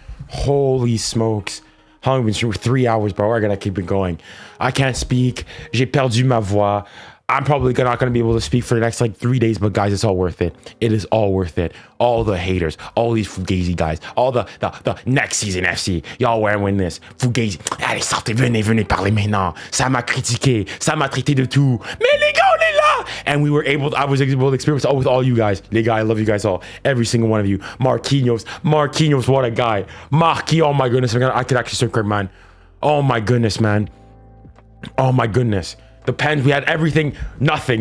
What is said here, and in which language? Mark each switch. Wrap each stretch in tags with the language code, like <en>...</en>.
<en>Holy smokes. How long have we been streaming? 3 hours, bro. I gotta keep it going. I can't speak.</en> <fr>J'ai perdu ma voix.</fr> <en>I'm probably not going to be able to speak for the next like 3 days, but guys, it's all worth it. It is all worth it. All the haters, all these Fugazi guys, all the next season FC, y'all won't win this.</en> <fr>Fugazi, allez, sortez, venez parler maintenant. Ça m'a critiqué, ça m'a traité de tout. Mais les gars, on est là!</fr> <en>And I was able to experience with all you guys.</en> <fr>Les gars,</fr> <en>I love you guys all. Every single one of you. Marquinhos, what a guy. Oh my goodness, I could actually circle, man. Oh my goodness, man. Oh my goodness. The Pens, we had everything, nothing.</en>